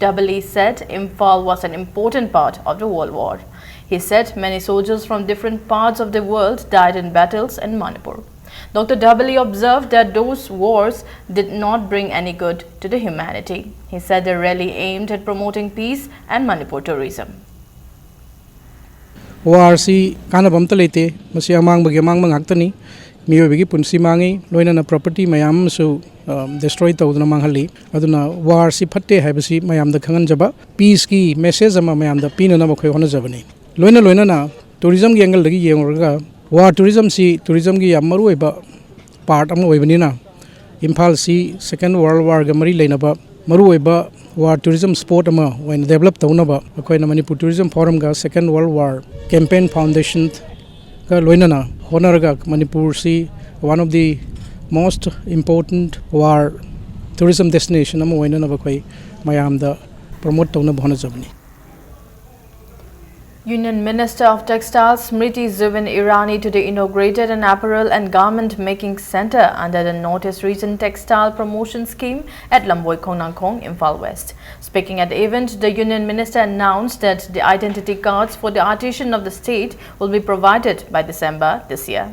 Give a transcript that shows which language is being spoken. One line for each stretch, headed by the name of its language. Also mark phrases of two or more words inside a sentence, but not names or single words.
English: Double said Imphal was an important part of the World War. He said many soldiers from different parts of the world died in battles in Manipur. Dr. Double observed that those wars did not bring any good to the humanity. He said the rally aimed at promoting peace and Manipur tourism.
Manipuri: ORC kanabam talite masi amang bagi amang mangaktani Miyobigi punsi mangi loina property mayam so destroy tawduna manghali aduna war si phatte haibasi mayam da khangan jaba peace ki message ama mayam da pina na makhoi hona jabani loina na tourism gi angle lagi yengoraga
English: war tourism
Manipuri: gi amaru eba part ama oibani na Imphal si
English: second world war
Manipuri: ga mari leina ba maru eba
English: war tourism sport
Manipuri: ama
English: when develop
Manipuri: tawna ba akoi na Manipur tourism forum ga second world war campaign foundation ga loina na Honaraga Manipur si
English: one of the most important war tourism destination
Manipuri: ama oina na bakoi mayam da promote tawna bhona jabni.
English: Union Minister of Textiles Smriti Zubin Irani today inaugurated an apparel and garment making center under the Northeast Region Textile Promotion Scheme at Lamboi Khongnangkhong, Imphal West. Speaking at the event, the Union Minister announced that the identity cards for the artisan of the state will be provided by December this year.